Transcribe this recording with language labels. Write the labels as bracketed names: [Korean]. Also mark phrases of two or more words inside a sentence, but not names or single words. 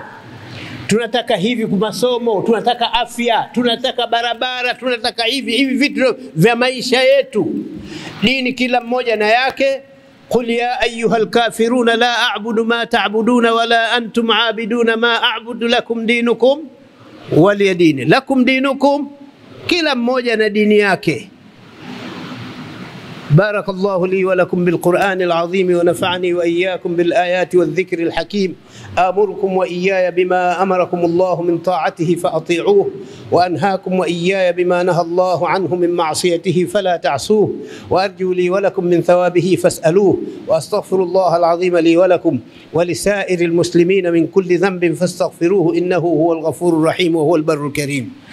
[Swahili] Tunataka hivi kwa masomo, tunataka afya, tunataka barabara, tunataka hivi vitu vya maisha yetu. Dini kila mmoja na yake. [Arabic] قل يا أيها الكافرون لا أعبد ما تعبدون ولا أنتم عابدون ما أعبد لكم دينكم ولي دين. لكم دينكم, [Swahili] kila mmoja na dini yake. [Arabic] بارك الله لي ولكم بالقرآن العظيم ونفعني وإياكم بالآيات والذكر الحكيم. آمركم وإياي بما أمركم الله من طاعته فأطيعوه، وأنهاكم وإياي بما نهى الله عنه من معصيته فلا تعصوه، وأرجو لي ولكم من ثوابه فاسألوه، وأستغفر الله العظيم لي ولكم ولسائر المسلمين من كل ذنب فاستغفروه إنه هو الغفور الرحيم وهو البر الكريم.